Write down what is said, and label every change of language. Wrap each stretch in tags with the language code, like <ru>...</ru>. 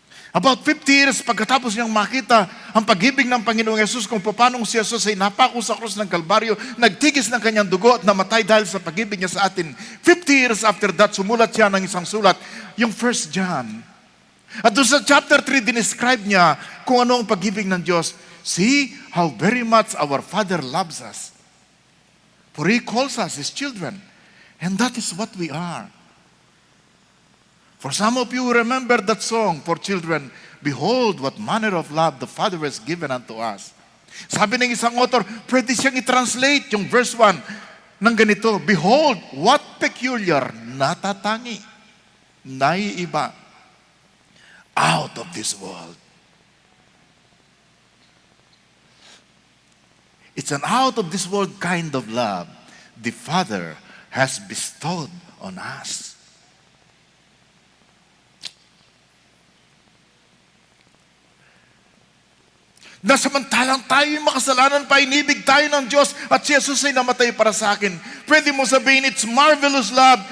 <tl>About 50 years pagkatapos niyang makita ang pag-ibig ng Panginoong Yesus kung paano si Jesus ay napako sa krus ng Kalbaryo, nagtigis ng kanyang dugo at namatay dahil sa pag-ibig niya sa atin. 50 years after that, sumulat siya ng isang sulat, yung 1 John. At doon sa chapter 3, dinescribe niya kung ano ang pag-ibig ng Diyos.</tl> <en>See how very much our Father loves us. For He calls us His children. And that is what we are. For some of you who remember that song for children, behold what manner of love the Father has given unto us.</en> <tl>Sabi ng isang author, pwede siyang i-translate yung verse 1 ng ganito,</tl> <en>behold what peculiar,</en> <tl>natatangi, naiiba,</tl> <en>out of this world. It's an out of this world kind of love the Father has bestowed on us.</en> <tl>Na samantalang tayo yung makasalanan pa, inibig tayo ng Diyos at si Jesus ay namatay para sa akin. Pwede mo sabihin,</tl> <en>it's marvelous love.</en>